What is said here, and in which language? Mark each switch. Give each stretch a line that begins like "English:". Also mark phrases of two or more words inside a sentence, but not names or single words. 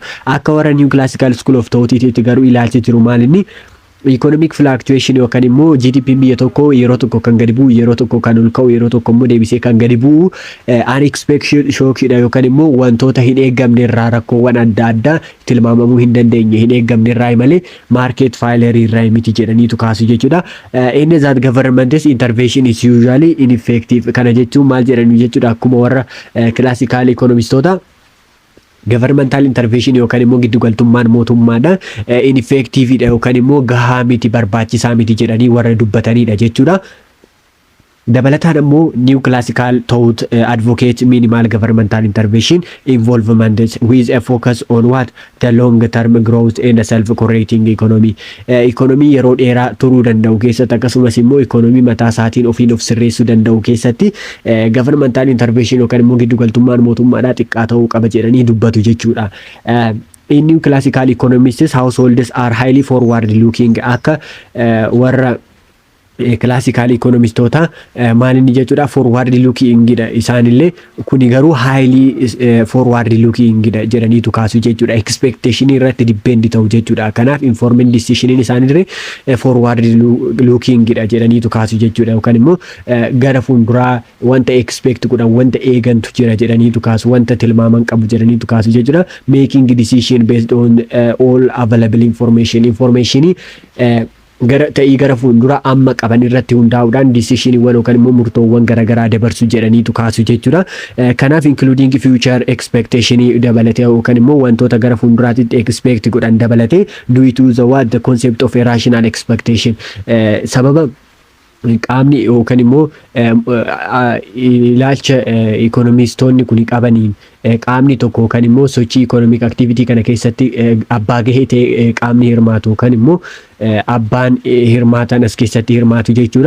Oromo: Akka warra
English: new classical school of thought
Oromo: garuu ilaalcha jiru maal inni
English: economic fluctuation
Oromo: yookaan immoo GDP biyya tokko yeroo tokko kan gadi bu'u yeroo tokko kan ol ka'u yeroo tokko immoo deebisee kan gadi bu'u
English: unexpected shock
Oromo: yookaan immoo wantoota hin eeggamne irraa rakkoowwan adda addaa tilmaamamuu hin dandeenye hin eeggamne irraa malee
English: market failure
Oromo: irraa miti jedhaniitu kaasu jechuudha. Inni
English: that government's intervention is usually ineffective
Oromo: kana jechuun maal jedhanu jechuudha akkuma warra classical economistoota
English: governmental intervention
Oromo: yookaan immoo giddugaltummaan mootummaadha ineffective dha yookaan immoo gahaa miti barbaachisaa miti jedhanii warra dubbatanidha jechuudha. Dabalataan immoo
English: new classical thought advocate minimal governmental intervention involvement with a focus on what the long term growth and self correcting economy.
Oromo: Economy yeroo dheeraa turuu danda'u keessatti akkasumas immoo economy mataa isaatiin ofiin of sirreessuu danda'u keessatti
English: governmental intervention
Oromo: yookaan immoo giddugaltummaan mootummaadhaa xiqqaa ta'uu qaba jedhanii dubbatu jechuudha.
English: In new classical economists households are highly forward looking
Oromo: akka warra classical economistoota maalinni jechuudha
English: forward looking
Oromo: gida isaanillee kuni garuu
English: highly forward looking
Oromo: gida jedhaniitu kaasu jechuudha. Expectation irratti depend ta'u jechuudha. Kanaaf
English: informed decision
Oromo: isaanillee
English: forward looking
Oromo: gida jedhaniitu kaasu jechuudha. Yookaan immoo gara fuulduraa wanta expect godhan wanta eegantu jira jedhaniitu kaasu wanta tilmaaman qabu jedhaniitu kaasu jechuudha.
English: Making decision based on all available information
Oromo: gara ta'ii gara fuuldura amma qaban irratti hundaa'uudhaan decisionwwan yookaan immoo murtoowwan garaagaraa dabarsu jedhaniitu kaasu jechuudha. Kanaaf
English: including future expectation
Oromo: dabalatee yookaan immoo wantoota gara fuulduraatti expect godhan dabalatee
English: due to the what the concept of a rational expectation
Oromo: sababa qaamni yookaan immoo ilaalcha economistoonni kun qabaniin qaamni tokko yookaan immoo sochii
English: economic activity
Oromo: kana keessatti abbaa gahee ta'e qaamni hirmaatu yookaan immoo abbaan hirmaatan as keessatti hirmaatu jechuudha.